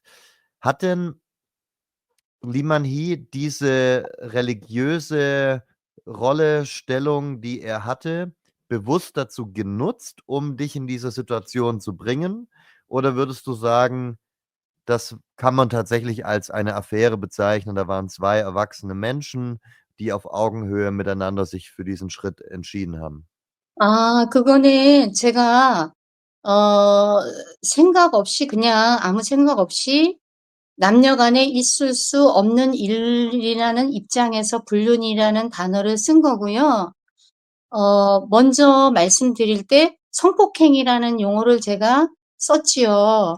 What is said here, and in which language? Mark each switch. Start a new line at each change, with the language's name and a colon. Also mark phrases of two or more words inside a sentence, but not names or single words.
German: Hat denn Lee Man-hee diese religiöse Rolle, Stellung, die er hatte, bewusst dazu genutzt, um dich in diese Situation zu bringen? Oder würdest du sagen, das kann man tatsächlich als eine Affäre bezeichnen? Da waren 2 erwachsene Menschen, die auf Augenhöhe miteinander sich für diesen Schritt entschieden haben.
Korean: 그거는 제가 생각 없이, 그냥 아무 생각 없이 남녀 간에 있을 수 없는 일이라는 입장에서 불륜이라는 단어를 쓴 거고요. 먼저 말씀드릴 때 성폭행이라는 용어를 제가 썼지요.